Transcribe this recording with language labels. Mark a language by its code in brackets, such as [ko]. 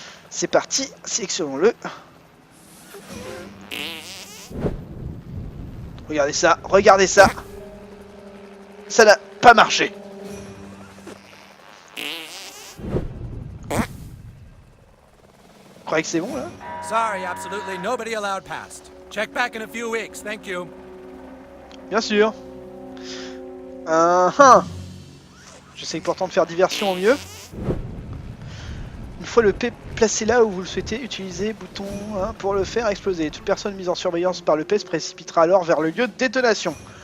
[fr] C'est parti, sélectionnons-le. Regardez ça, regardez ça. Ça n'a pas marché. Vous croyez que c'est bon là? [en] Sorry, absolutely nobody allowed past. Check back in a few weeks, thank you. [fr] Bien sûr. J'essaie pourtant de faire diversion au mieux. fois le P placé là où vous le souhaitez, utilisez bouton pour le faire exploser. Toute personne mise en surveillance par le P se précipitera alors vers le lieu de détonation.